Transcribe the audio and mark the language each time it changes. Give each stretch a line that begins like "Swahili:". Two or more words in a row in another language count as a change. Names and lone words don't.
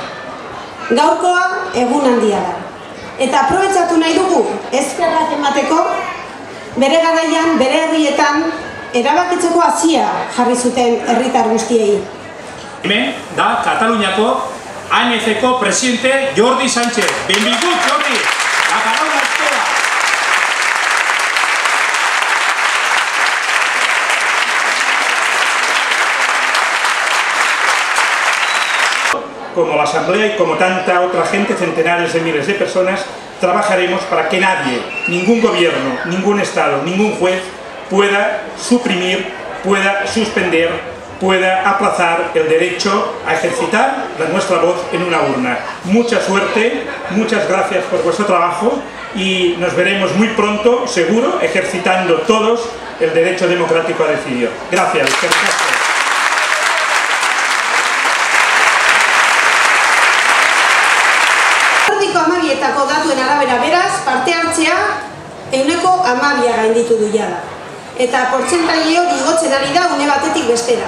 Basque: Gaurkoa egun handia da. Eta aprobetxatu nahi dugu, eskerrak emateko, bere garaian, bere herrietan, erabakitzeko hazia jarri zuten herritar guztiei. Hemen da Kataluniako ANC-ko presidente Jordi Sánchez.
Catalan: Benvingut, Jordi! La paraula és teva!
Spanish: Como la Asamblea y como tanta otra gente, centenares de miles de personas, trabajaremos para que nadie, ningún gobierno, ningún Estado, ningún juez pueda suprimir, pueda suspender, pueda aplazar el derecho a ejercitar nuestra voz en una urna. Mucha suerte, muchas gracias por vuestro trabajo y nos veremos muy pronto, seguro, ejercitando todos el derecho democrático a decidir. Gracias.
Basque: Amabietako datuen arabera beraz, parte hartzea 12% gainditu du jada. Eta portzentaile hori igotzen ari da une batetik bestera.